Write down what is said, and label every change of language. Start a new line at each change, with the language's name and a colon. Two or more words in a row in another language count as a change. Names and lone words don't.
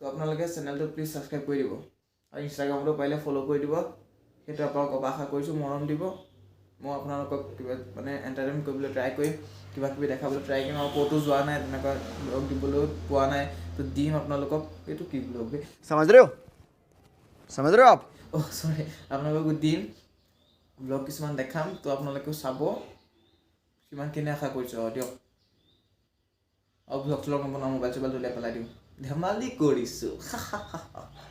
Assamese: আপোনালোকে চেনেলটো প্লিজ ছাবস্ক্ৰাইব কৰি দিব আৰু ইনষ্টাগ্ৰামতো পাৰিলে ফ'ল' কৰি দিব সেইটো আপোনালোকক আশা কৰিছোঁ মৰম দিব মই আপোনালোকক কিবা মানে এণ্টাৰটেইনমেণ্ট কৰিবলৈ ট্ৰাই কৰিম কিবা কিবি দেখাবলৈ ট্ৰাই কৰিম আৰু ক'তো যোৱা নাই তেনেকুৱা ব্লগ দিবলৈ পোৱা নাই তো দিম আপোনালোকক এইটো কি ব্লগ
Hindi: समझ रहे हो आप
Assamese: চৰি আপোনালোকক দিম ব্লগ কিছুমান দেখাম তো আপোনালোকেও চাব সিমানখিনি আশা কৰিছোঁ আৰু দিয়ক আৰু ব্লগ চলগ নবনাওঁ মোবাইল চোবাইল উলিয়াই পেলাই দিওঁ ধেমালি কৰিছোঁ